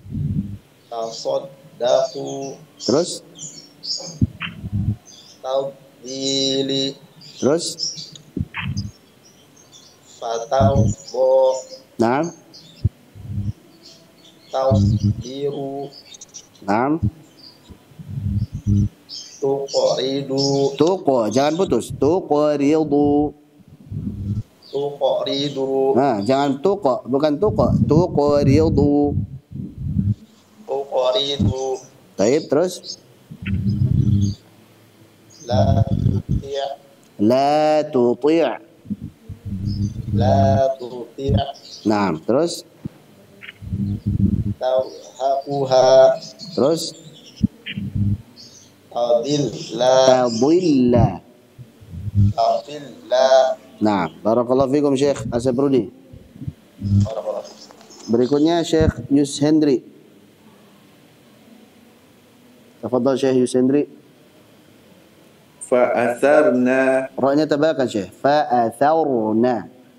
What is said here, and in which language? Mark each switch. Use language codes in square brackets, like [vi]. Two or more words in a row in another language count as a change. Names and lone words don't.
[ar] Tasaddaqu. [id] Terus [ar] tafdili. [id] Terus? [ar] Fatawbo. Naam. Tawbiru. Naam. Tuqridu. [id] Tuqo, jangan putus. Tuqridu. [ar] Tuqridu. [id] Nah, jangan tuqo, bukan tuqo. [ar] Tuqridu. Tuqridu. [id] Taib, terus? [ar] La tuti'. La tuti'. La tuti'. Naam, [id] terus? [ar] Tawhaquha. [id] Terus? [ar] Tadilla. Tadilla. Tadilla. [id] Nah, [ar] barakallahu fikum Syekh Asyabrudi. Barakallahu. [id] Berikutnya Syekh Yus Hendri. Tafadhal Syekh Yus Hendri. [ar] Fa'atharna. [id] Ra-nya tabakan Syekh. Fa'atharna.